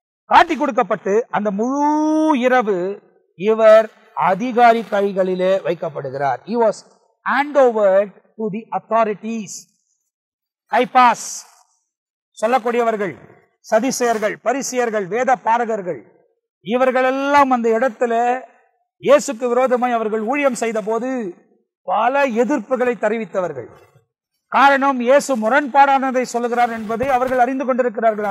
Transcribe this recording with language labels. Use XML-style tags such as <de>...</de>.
<ta>காட்டி கொடுக்கப்பட்டு அந்த முழு இரவு இவர் அதிகாரி கைகளிலே வைக்கப்படுகிறார்.</ta> <en>He was handed over to the authorities.</en> <ta>கைபாஸ் சொல்லக்கூடியவர்கள், சதிசேயர்கள், பரிசேயர்கள், வேத பாரகர்கள், இவர்களெல்லாம் அந்த இடத்துல இயேசுக்கு விரோதமாய் அவர்கள் ஊழியம் செய்த போது பல எதிர்ப்புகளை தெரிவித்தவர்கள். காரணம், இயேசு முரண்பாடானதை சொல்லுகிறார் என்பதை அவர்கள் அறிந்து கொண்டிருக்கிறார்கள்.</ta>